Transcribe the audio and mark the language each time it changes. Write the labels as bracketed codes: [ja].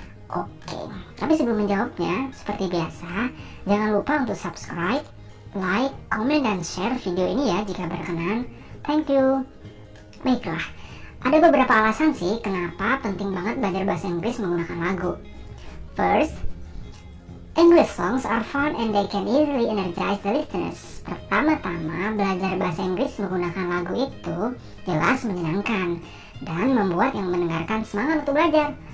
[id] Oke, tapi sebelum menjawabnya, seperti biasa, jangan lupa untuk subscribe, like, komen, dan share video ini ya jika berkenan. [en] Thank you. [id] Baiklah, ada beberapa alasan sih kenapa penting banget belajar bahasa Inggris menggunakan lagu. [en] First, English songs are fun and they can easily energize the listeners. [id] Pertama-tama, belajar bahasa Inggris menggunakan lagu itu jelas menyenangkan dan membuat yang mendengarkan semangat untuk belajar.